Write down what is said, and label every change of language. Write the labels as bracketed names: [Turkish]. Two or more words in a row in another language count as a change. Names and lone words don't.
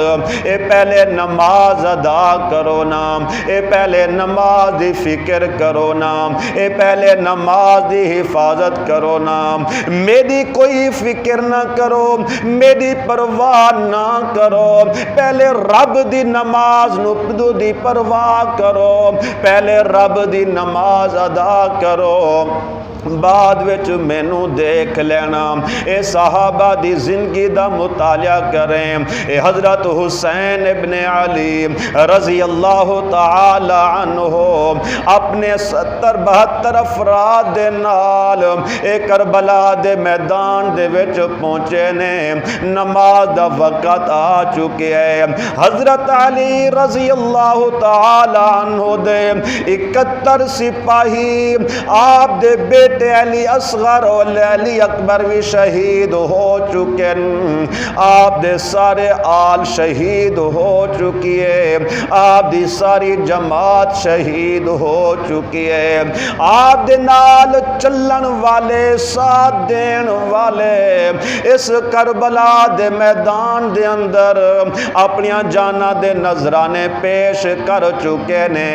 [Punjabi] اے پہلے نماز ادا کرو نا، اے پہلے نماز دی فکر کرو نا، اے پہلے نماز دی حفاظت کرو نا، میری کوئی فکر نہ کرو، میری پرواہ نہ کرو، پہلے رب دی نماز نو دی پرواہ کرو، پہلے رب دی نماز ادا کرو، بعد وچ مینوں دیکھ لینا۔ اے صحابہ دی زندگی دا مطالعہ کریں، اے حضرت حسین ابن علی [Arabic] رضی اللہ تعالی عنہ [Punjabi] اپنے 70-72 افراد دے نال اے کربلا دے میدان دے وچ پہنچے نے، نماز دا وقت آ چکے ہے۔ حضرت علی [Arabic] رضی اللہ تعالی عنہ [Punjabi] دے 71 سپاہی آپ دے بیٹے بیٹے علی اصغر اور علی اکبر بھی شہید ہو چکے ہیں، آپ دے سارے آل شہید ہو چکی ہے، آپ دی ساری جماعت شہید ہو چکی ہے، آپ دے نال چلن والے ساتھ دین والے اس کربلا دے میدان دے اندر اپنی جاناں دے نذرانے پیش کر چکے نے۔